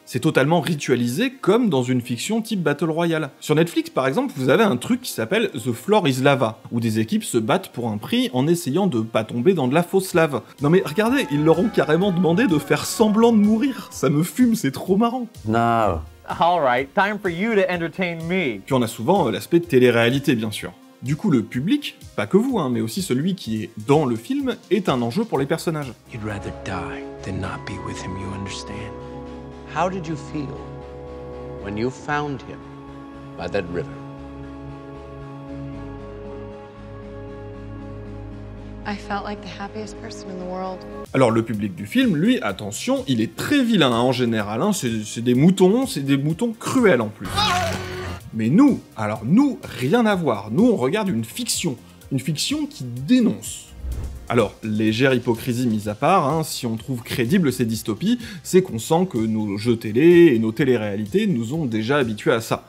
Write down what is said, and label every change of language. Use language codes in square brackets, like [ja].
[fr] C'est totalement ritualisé comme dans une fiction type Battle Royale. Sur Netflix par exemple, vous avez un truc qui s'appelle The Floor is Lava, où des équipes se battent pour un prix en essayant de pas tomber dans de la fausse lave. Non mais regardez, ils leur ont carrément demandé de faire semblant de mourir. Ça me fume, c'est trop marrant. [en] No. Alright, time for you to entertain me. [fr] Puis on a souvent l'aspect de télé-réalité bien sûr. Du coup, le public, pas que vous, mais aussi celui qui est dans le film, est un enjeu pour les personnages. [en] You'd rather die than not be with him, you understand? How did you feel when you found him by that river? I felt like the happiest person in the world. [fr] Alors le public du film, lui, attention, il est très vilain en général, c'est des moutons cruels en plus. Mais nous, alors nous, rien à voir. Nous, on regarde une fiction qui dénonce. Alors, légère hypocrisie mise à part, si on trouve crédible ces dystopies, c'est qu'on sent que nos jeux télé et nos télé-réalités nous ont déjà habitués à ça.